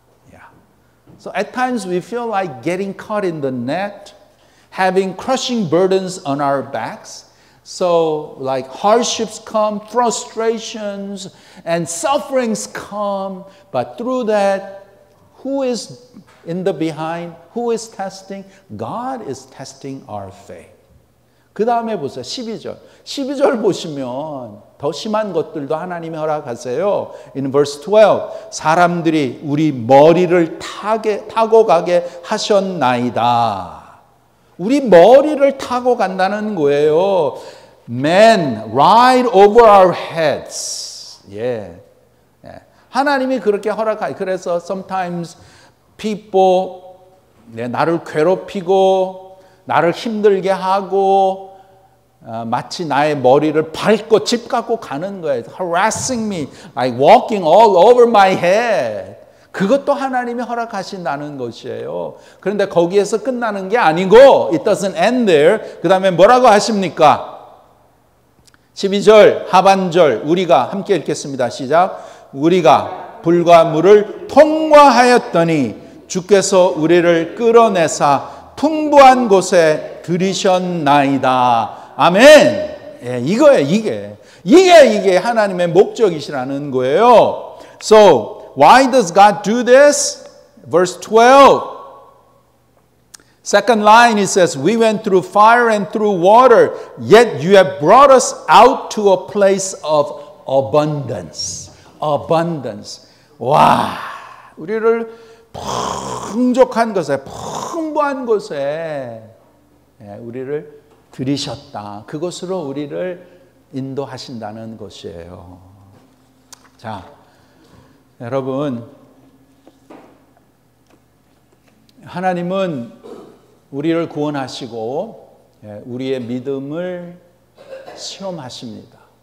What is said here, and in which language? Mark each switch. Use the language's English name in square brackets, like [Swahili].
[English] Yeah. So at times we feel like getting caught in the net, having crushing burdens on our backs. So like hardships come, frustrations and sufferings come, but through that, who is in the behind? Who is testing? God is testing our faith. [Korean] 그 다음에 보세요. 12절. 12절 보시면 더 심한 것들도 하나님이 허락하세요. [English] In verse 12, [Korean] 사람들이 우리 머리를 타고 가게 하셨나이다. 우리 머리를 타고 간다는 거예요. [English] Men ride over our heads. 예. [Korean] 하나님이 그렇게 허락하요. 그래서 [English] sometimes people [Korean] 나를 괴롭히고 나를 힘들게 하고 마치 나의 머리를 밟고 집 갖고 가는 거예요. [English] Harassing me, like walking all over my head. [Korean] 그것도 하나님이 허락하신다는 것이에요. 그런데 거기에서 끝나는 게 아니고 [English] it doesn't end there. [Korean] 그 다음에 뭐라고 하십니까? 12절 하반절 우리가 함께 읽겠습니다. 시작. 우리가 불과 물을 통과하였더니 주께서 우리를 끌어내사 풍부한 곳에 들이셨나이다. 아멘. 예, 이거예요. 이게 하나님의 목적이시라는 거예요. [English] So why does God do this? Verse 12. Second line, it says, we went through fire and through water, yet you have brought us out to a place of abundance. Abundance. [Korean] 와, 우리를 풍족한 곳에, 풍부한 곳에 우리를 들이셨다. 그곳으로 우리를 인도하신다는 것이에요. 자, 여러분, 하나님은 우리를 구원하시고 우리의 믿음을 시험하십니다.